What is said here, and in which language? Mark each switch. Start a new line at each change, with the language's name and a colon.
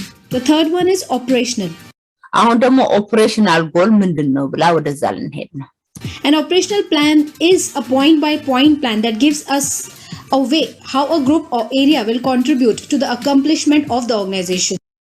English: The third one is operational.
Amharic: አሁን ደግሞ ኦፕሬሽናል ጎል ምንድነው ብላ ወደዛ ልንሄድ ነው።
English: An operational plan is a point by point plan that gives us a way how a group or area will contribute to the accomplishment of the organization.